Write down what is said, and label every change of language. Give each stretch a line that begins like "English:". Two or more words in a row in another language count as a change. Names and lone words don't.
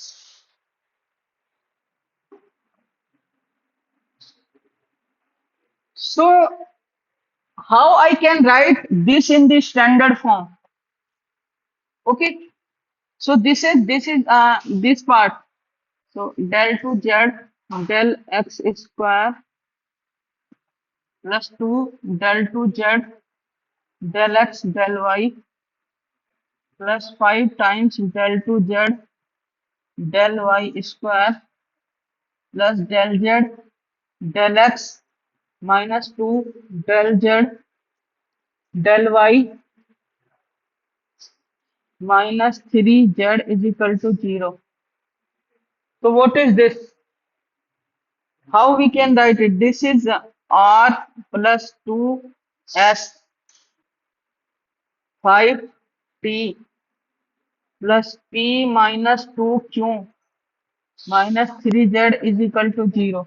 English: So how I can write this in the standard form? Okay, so this is this part. So del to z del x square plus 2 del to z del x del y plus 5 times del to z del y square plus del z del x minus 2 del z del y minus 3z is equal to 0. So what is this? How we can write it? This is r plus 2s 5t plus p minus 2q minus 3z is equal to 0.